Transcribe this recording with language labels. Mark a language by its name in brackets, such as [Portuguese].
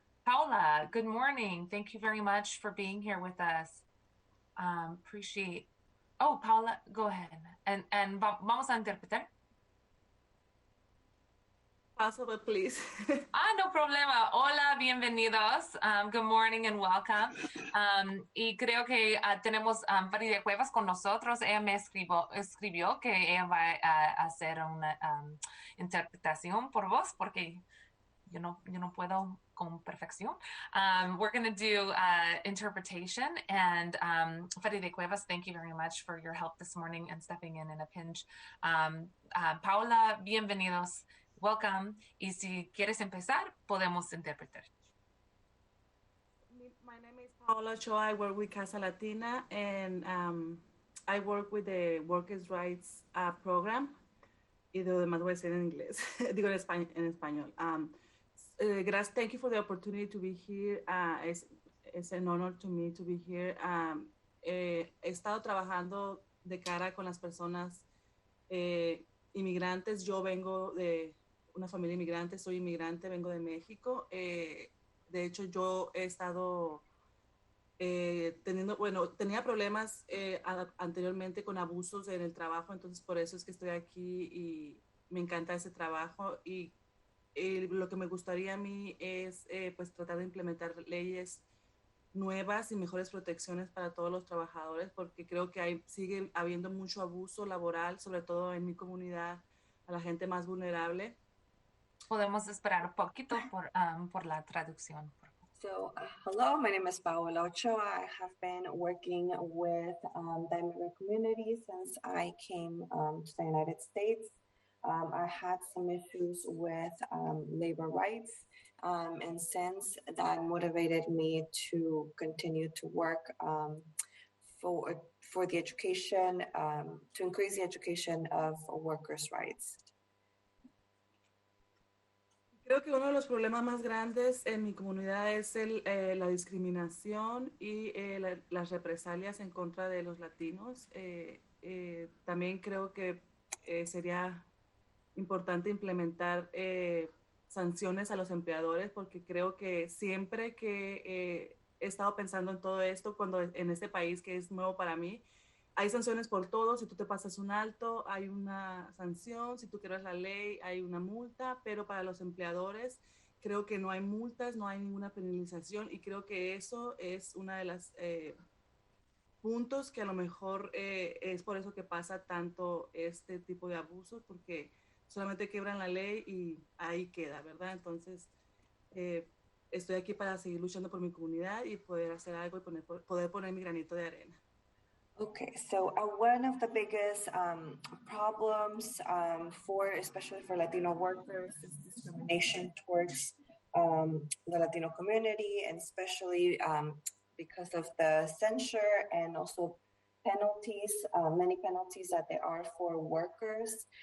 [English] Paula, good morning. Thank you very much for being here with us. Appreciate. Oh, Paula, go ahead. And [Spanish] vamos a interpretar. [English] Possible, please. [Spanish] No problema. Hola, bienvenidos. [English] Good morning and welcome. [Spanish] Y creo que tenemos Farideh Cuevas con nosotros. Ella me escribió que ella va a hacer una interpretación por vos porque yo no puedo con perfección. [English] We're going to do interpretation, and Farideh Cuevas, thank you very much for your help this morning and stepping in a pinch. [Spanish] Paula, bienvenidos. [English] Welcome. [Spanish] Y si quieres empezar, podemos interpretar. [English] My name is Paola Ochoa. I work with Casa Latina, and I work with the Workers' Rights Program. [Spanish] Y lo demás voy a decir en inglés. Digo en español. Gracias. [English] Thank you for the opportunity to be here. It's an honor to me to be here. [Spanish] He estado trabajando de cara con las personas inmigrantes. Yo vengo de una familia inmigrante, soy inmigrante, vengo de México. De hecho, yo he estado tenía problemas anteriormente con abusos en el trabajo, entonces por eso es que estoy aquí y me encanta ese trabajo. Y lo que me gustaría a mí es pues tratar de implementar leyes nuevas y mejores protecciones para todos los trabajadores, porque creo que sigue habiendo mucho abuso laboral, sobre todo en mi comunidad, a la gente más vulnerable. Podemos esperar un poquito por la traducción. [English] So, hello, my name is Paola Ochoa. I have been working with the immigrant community since I came to the United States. I had some issues with labor rights, and since that motivated me to continue to work for the education, to increase the education of workers' rights. [Spanish] Creo que uno de los problemas más grandes en mi comunidad es la discriminación y las represalias en contra de los latinos. También creo que sería importante implementar sanciones a los empleadores, porque creo que siempre que he estado pensando en todo esto, cuando en este país que es nuevo para mí, hay sanciones por todo. Si tú te pasas un alto, hay una sanción. Si tú quieres la ley, hay una multa. Pero para los empleadores, creo que no hay multas, no hay ninguna penalización. Y creo que eso es una de las puntos que a lo mejor es por eso que pasa tanto este tipo de abusos, porque solamente quebran la ley y ahí queda, ¿verdad? Entonces, estoy aquí para seguir luchando por mi comunidad y poder hacer algo y poder poner mi granito de arena. [English] Okay, so one of the biggest problems especially for Latino workers, is discrimination towards the Latino community, and especially because of the censure and also penalties, many penalties that there are for workers.